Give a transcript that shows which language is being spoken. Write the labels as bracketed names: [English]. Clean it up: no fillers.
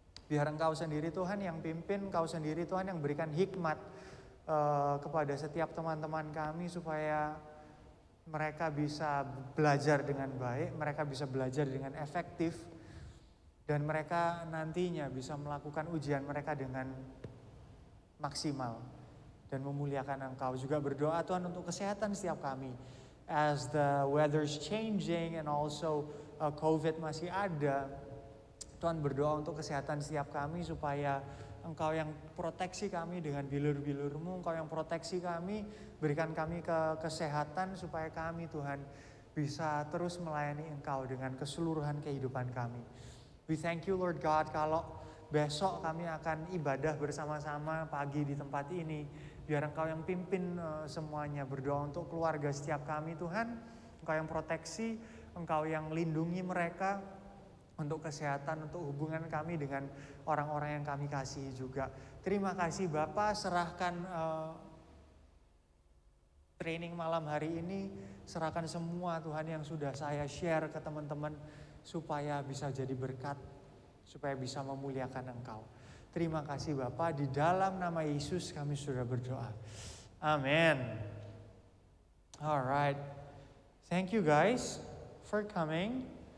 [Indonesian] Biar Engkau sendiri Tuhan yang pimpin, Engkau sendiri Tuhan yang berikan hikmat kepada setiap teman-teman kami supaya mereka bisa belajar dengan baik, mereka bisa belajar dengan efektif, dan mereka nantinya bisa melakukan ujian mereka dengan maksimal dan memuliakan Engkau. Juga berdoa Tuhan untuk kesehatan setiap kami. [English] As the weather's changing and also COVID [Indonesian] masih ada, Tuhan berdoa untuk kesehatan setiap kami supaya Engkau yang proteksi kami dengan bilur-bilur-Mu, Engkau yang proteksi kami, berikan kami kesehatan supaya kami Tuhan bisa terus melayani Engkau dengan keseluruhan kehidupan kami. [English] We thank you Lord God [Indonesian] kalau besok kami akan ibadah bersama-sama pagi di tempat ini. Biar Engkau yang pimpin semuanya, berdoa untuk keluarga setiap kami Tuhan. Engkau yang proteksi, Engkau yang lindungi mereka untuk kesehatan, untuk hubungan kami dengan orang-orang yang kami kasihi juga. Terima kasih Bapak, serahkan training malam hari ini, serahkan semua Tuhan yang sudah saya share ke teman-teman supaya bisa jadi berkat, supaya bisa memuliakan Engkau. Terima kasih Bapak, di dalam nama Yesus kami sudah berdoa. Amin. [English] Alright, thank you guys for coming.